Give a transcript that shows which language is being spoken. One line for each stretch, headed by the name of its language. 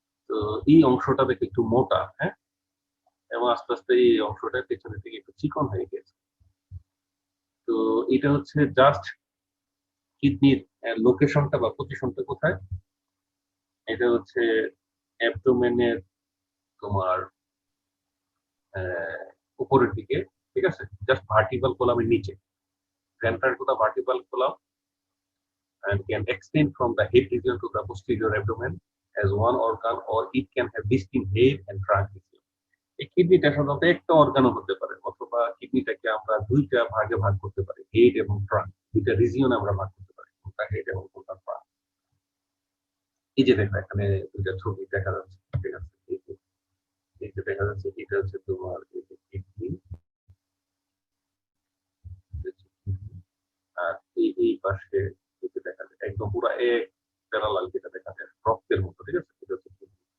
Bangla: তো এই অংশটা দেখে একটু মোটা, হ্যাঁ, এবং আস্তে আস্তে এই অংশটা পেছনের দিকে একটু চিকন হয়ে গেছে। তো এটা হচ্ছে জাস্ট কিডনির লোকেশনটা বা পজিশনটা কোথায়? এটা হচ্ছে অ্যাবডোমেনের তোমার উপরের দিকে, ঠিক আছে, জাস্ট ভার্টিক্যাল কলামের নিচে,
English: ventral to the vertebral column and can extend from the head region to the posterior abdomen as one organ, or it can have distinct head and trunk region.
Bangla: এই কিডনিটা সাধারণত একটা অর্গানও হতে পারে, অথবা কিডনিটাকে আমরা দুইটা ভাগে ভাগ করতে পারি, হেড এবং ট্রাঙ্ক, দুইটা রিজিয়ন আমরা ভাগ করতে পারি, কোনটা হেড এবং কোনটা ট্রাঙ্ক। এই যে দেখো এখানে দুইটা ছবি দেখা যাচ্ছে, ঠিক আছে? এই যে দেখা যাচ্ছে এটা হচ্ছে তোমার কিডনি, আর এই পাশে দেখা যায় একদম পুরো এক প্যারালাল যেটা দেখা যায় রক্তের মতো, ঠিক আছে? এটা হচ্ছে কিডনি।